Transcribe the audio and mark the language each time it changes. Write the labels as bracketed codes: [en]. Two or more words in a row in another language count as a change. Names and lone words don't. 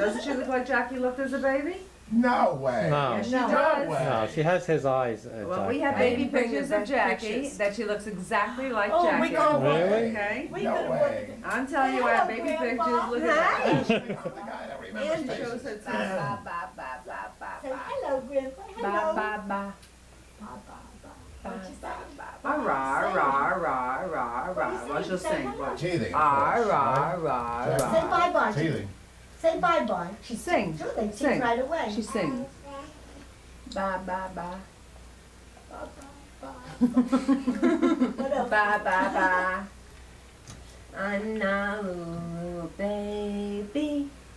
[en] Doesn't she look like Jackie looked as a baby? No way. No. Yes, she No. does. way. No, she has his eyes, Well, we have Jacqueline. baby Bring the pictures of best Jackie pictures. that she looks exactly like Oh, we Jackie. gotta work. Really? Okay? We No gotta way. work. I'm telling you, I have baby Hello, pictures. Grandpa. Look at that. The guy that remembers And faces. Shows her teeth. Ba, ba, ba, ba, ba, Say ba. hello, Grandpa. Ba, Hello. ba, ba. Ba, ba, ba. What you say? Ah, rah, rah, rah, rah, rah. Well, she'll sing. Watch. Teething, of Ah, course, rah, right? rah, Say rah. bye-bye. Teething. Say bye-bye. She sings. Sure, they Sing. sing right away. She sings. Ba, ba, ba. Ba, ba, ba. What else? Ba, ba, ba. I'm not a little baby.